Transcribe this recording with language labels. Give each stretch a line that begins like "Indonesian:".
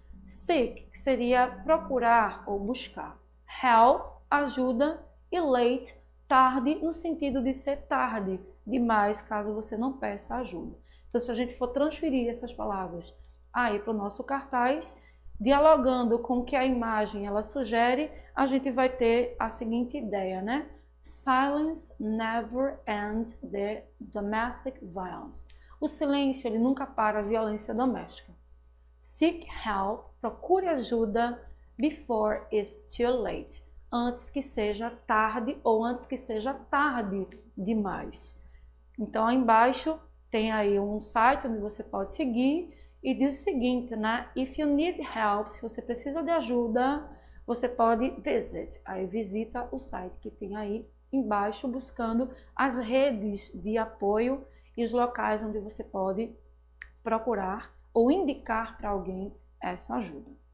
Portuguese: Seek, que seria procurar ou buscar. Help, ajuda, e late, tarde, no sentido de ser tarde demais, caso você não peça ajuda. Então, se a gente for transferir essas palavras aí para o nosso cartaz, dialogando com o que a imagem ela sugere, a gente vai ter a seguinte ideia, né?
English: Silence never ends the domestic violence.
Portuguese: O silêncio ele nunca para a violência doméstica.
English: Seek help,
Portuguese: procure ajuda
English: before it's too late.
Portuguese: Antes que seja tarde ou antes que seja tarde demais. Então, aí embaixo tem aí um site onde você pode seguir e diz o seguinte, né?
English: If you need help,
Portuguese: se você precisa de ajuda, você pode visit. Aí visita o site que tem aí embaixo, buscando as redes de apoio e os locais onde você pode procurar ou indicar para alguém essa ajuda.